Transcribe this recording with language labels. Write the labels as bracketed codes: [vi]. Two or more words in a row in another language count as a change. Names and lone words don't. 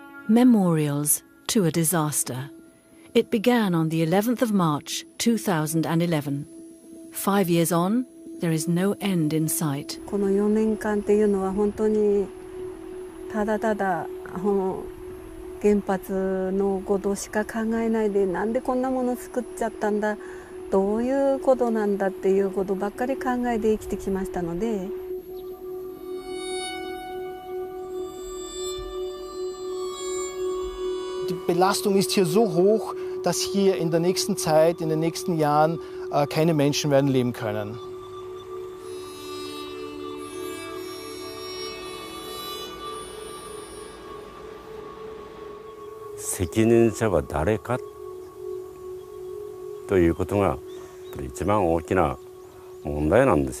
[en] Memorials to a disaster. It began on the 11th of March 2011. 5 years on, there is no end in sight. [ja] この4年間っていうのは本当にただただ原発のことしか考えないで、なんでこんなもの作っちゃったんだ、どういうことなんだっていうことばっかり考えて生きてきましたので。 [de] Die Belastung ist hier so hoch, dass hier in der nächsten Zeit, in den nächsten Jahren keine Menschen werden leben können. [ja] 責任者は誰かということが一番大きな問題なんですよ。